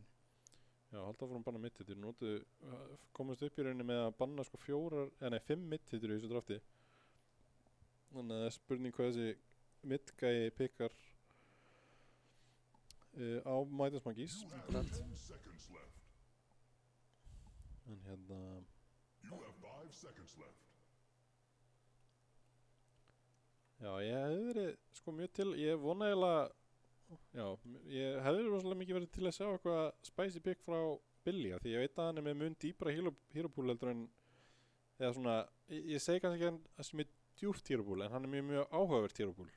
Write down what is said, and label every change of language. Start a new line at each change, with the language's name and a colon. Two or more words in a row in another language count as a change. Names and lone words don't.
Icelandic: Já, halda áfram banna mitt-hittur. Komast upp í rauninni með að banna sko 5 mitt-hittur í þessu drafti. Þannig að það er spurning hvað þessi mitt-gæi pikkar á Midas Monkeys. Akkurat. En hérna...
English: You have 5 seconds left.
Icelandic: Já, ég hefði verið sko mjög til, ég vona eiginlega, já, ég hefði rosalega mikið verið til að sjá eitthvað
English: spicy pick
Icelandic: frá Billy, því ég veit að hann er með mun dýpra
English: hero pool
Icelandic: heldur en, eða svona, ég segi kannski ekki hann sem er djúpt
English: hero pool,
Icelandic: en hann er mjög áhugavert
English: hero pool.